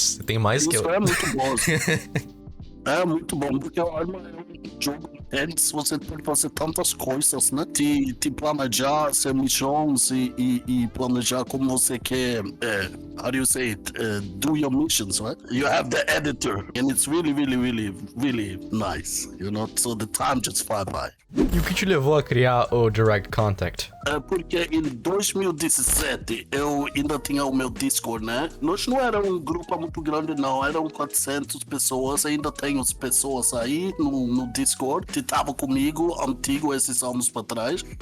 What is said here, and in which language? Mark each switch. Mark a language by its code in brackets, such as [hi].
[pt] Você tem mais que eu. Isso é muito bom. É muito bom, porque o Arma é um jogo intenso, você pode fazer tantas coisas, né? Te planejar, ser missões e planejar como você quer, [en] how do you say it, do your missions, right? You have the editor, and it's really, really, really, really nice, you know? So the time just fly by. [pt] E o que te levou a criar o Direct Contact? Porque em 2017 eu ainda tinha o meu Discord, né? Nós não era um grupo muito grande, não. Eram 400 pessoas. Ainda tenho as pessoas aí no Discord que estavam comigo, antigo, esses anos para trás.